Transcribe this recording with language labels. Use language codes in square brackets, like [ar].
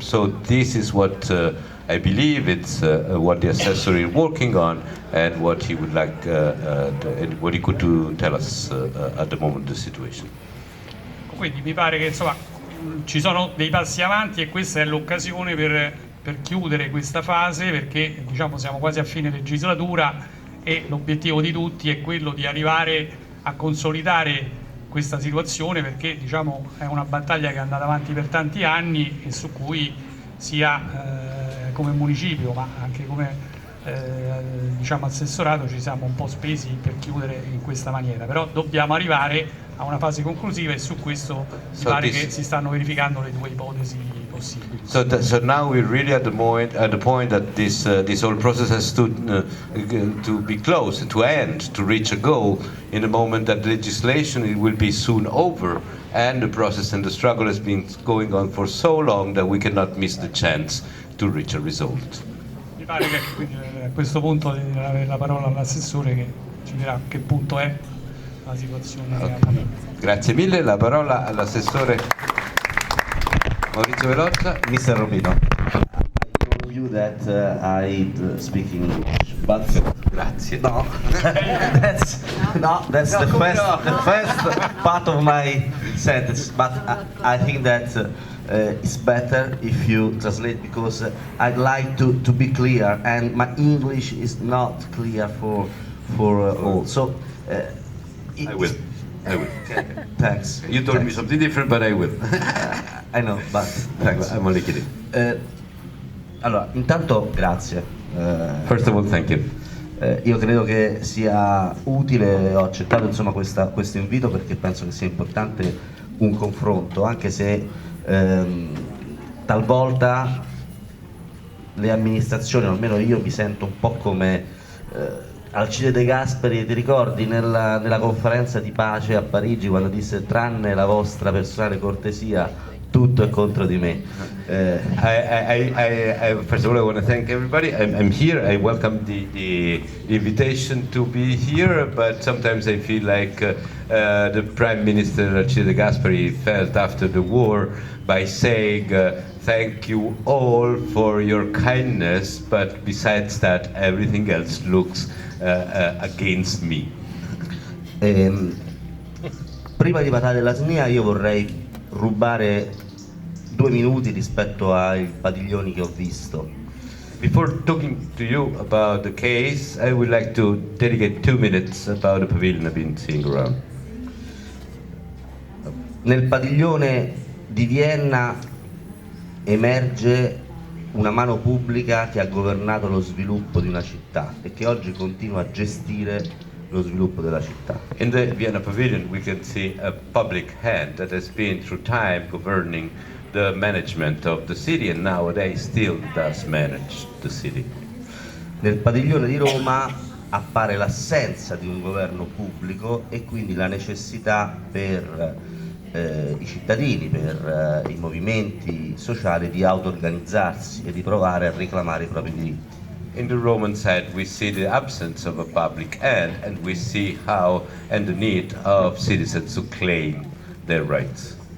[en] So this is what I believe it's what the assessor is working on, and what he would like, and what he could do, tell us at the moment the situation. [it] Quindi mi pare che insomma ci sono dei passi avanti e questa è l'occasione per chiudere questa fase, perché diciamo siamo quasi a fine legislatura e l'obiettivo di tutti è quello di arrivare a consolidare questa situazione, perché diciamo è una battaglia che è andata avanti per tanti anni e su cui sia come municipio ma anche come diciamo assessorato ci siamo un po' spesi per chiudere in questa maniera, però dobbiamo arrivare a una fase conclusiva e su questo mi pare che si stanno verificando le due ipotesi possibili. [en] So now we're really at the point that this whole process has to be close, to end, to reach a goal. In the moment that legislation it will be soon over, and the process and the struggle has been going on for so long that we cannot miss the chance to reach a result. [it] Mi pare che quindi a questo punto devo avere la parola all'assessore che ci dirà a che punto è la situazione. [en] Okay. [it] Grazie mille, la parola all'assessore Maurizio Velotta. [en] Mr. Romito, I told you that I speak English, but [it] grazie. [en] No, that's the first part of my sentence. But I think that it's better if you translate, because I'd like to be clear, and my English is not clear for all. So I will. Okay, thanks. You told me something different, but I will. I know, but thanks. I'm only kidding. [it] Allora, intanto grazie. [en] First of all, thank you. [it] Io credo che sia utile, ho accettato insomma questo invito perché penso che sia importante un confronto, anche se talvolta le amministrazioni, o almeno io mi sento un po' come Alcide De Gasperi, ti ricordi nella conferenza di pace a Parigi quando disse tranne la vostra personale cortesia tutto è contro di me. [en] First of all, I want to thank everybody. I'm here. I welcome the invitation to be here, but sometimes I feel like the Prime Minister Alcide De Gasperi felt after the war by saying thank you all for your kindness, but besides that everything else looks against me. [it] Prima di parlare della SNIA io vorrei rubare 2 minuti rispetto ai padiglioni che ho visto. [en] Before talking to you about the case, I would like to dedicate 2 minutes about the pavilion I've been seeing around. [it] Nel padiglione di Vienna emerge una mano pubblica che ha governato lo sviluppo di una città e che oggi continua a gestire lo sviluppo della città. [en] In the Vienna Pavilion we can see a public hand that has been through time governing the management of the city and nowadays still does manage the city. [it] Nel padiglione di Roma appare l'assenza di un governo pubblico e quindi la necessità per i cittadini, per i movimenti sociali di auto-organizzarsi e di provare a reclamare i propri diritti. [en] In the Roman side we see the absence of a public hand and we see how and the need of citizens to claim their rights.